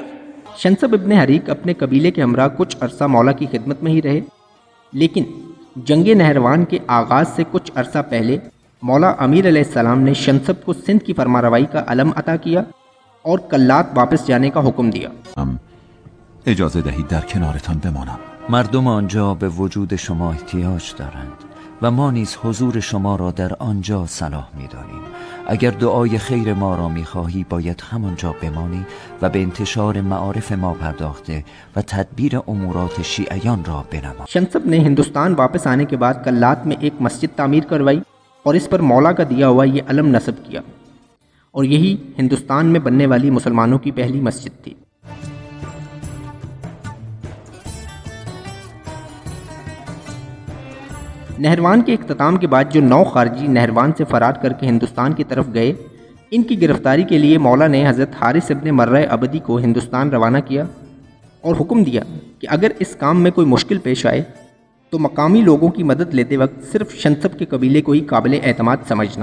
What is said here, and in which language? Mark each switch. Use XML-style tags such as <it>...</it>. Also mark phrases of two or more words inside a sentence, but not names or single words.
<ur>شنسب ابن حریق اپنے قبیلے کے ہمراہ کچھ عرصہ مولا کی خدمت میں ہی رہے، لیکن جنگ نہروان کے آغاز سے کچھ عرصہ پہلے مولا امیر</ur> <ar>علیہ السلام</ar> <ur>نے شنسب کو سندھ کی فرمانروائی کا علم عطا کیا اور کلات واپس جانے کا حکم دیا.</ur> <fa>اجازه دهید در کنارتان بمانم. مردم آنجا به وجود شما احتیاج دارند و ما نیز حضور شما را در آنجا صلاح می‌دانیم. اگر دعای خیر ما را می‌خواهی باید همانجا بمانی و به انتشار معارف ما پرداخته و تدبیر امورات شیعیان را بنما.</fa> <ur>شنسب نے ہندوستان واپس آنے کے بعد کلات میں ایک مسجد تعمیر کروائی اور اس پر مولا کا دیا ہوا یہ علم نصب کیا، اور یہی ہندوستان میں بننے والی مسلمانوں کی پہلی مسجد تھی. نہروان کے اختتام کے بعد جو 9 خارجی نہروان سے فرار کر کے ہندوستان کی طرف گئے، ان کی گرفتاری کے لیے مولا نے حضرت حارث ابن مرہ ابدی کو ہندوستان روانہ کیا اور حکم دیا کہ اگر اس کام میں کوئی مشکل پیش آئے تو مقامی لوگوں کی مدد لیتے وقت صرف شنسب کے قبیلے کو ہی قابل اعتماد سمجھنا.</ur>